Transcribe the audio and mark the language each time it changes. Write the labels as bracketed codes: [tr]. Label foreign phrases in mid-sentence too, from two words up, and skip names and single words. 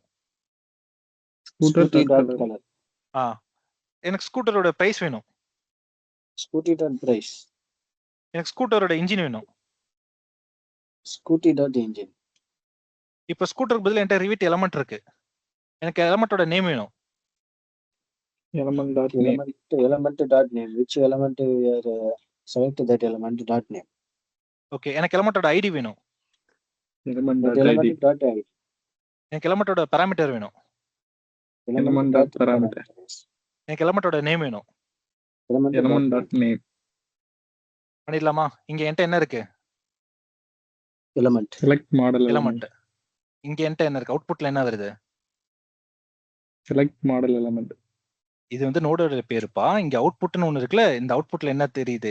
[en] scooter dot color. [ta] எனக்கு [en] scooter-ode price [ta] வேணும். [en] scooty dot price. [ta] எனக்கு [en] scooter-ode engine [ta] வேணும். [en] scooty dot engine. [ta] இப்போ ஸ்கூட்டருக்கு பதிலா என்கிட்ட [en] Revit element [ta] இருக்கு, எனக்கு [en] element-ode name [ta] வேணும். [en] element dot name. element dot name. Which element we are select that element dot name. [ta] ஓகே, எனக்கு [en] element-ode ID [ta] வேணும். [en] element That dot element id. dot id. [ta] எனக்கு [en] element-ode parameter [ta] வேணும். [en] element dot parameter. [ta] எனக்கு [en] element-ode name [ta] வேணும். [en] element dot name. [ta] பண்ணிடலாமா? இங்க என்கிட்ட என்ன இருக்கு? [en] element. select model [ta] எலிமெண்ட். இங்க என்கிட்ட என்ன இருக்கு? அவுட்புட்ல என்ன வருது? [en] select model element. [ta] இது வந்து நோடோட பேருப்பா. இங்க அவுட்புட்னு ஒன்னு இருக்குல்ல, இந்த அவுட்புட்ல என்ன தெரியுது?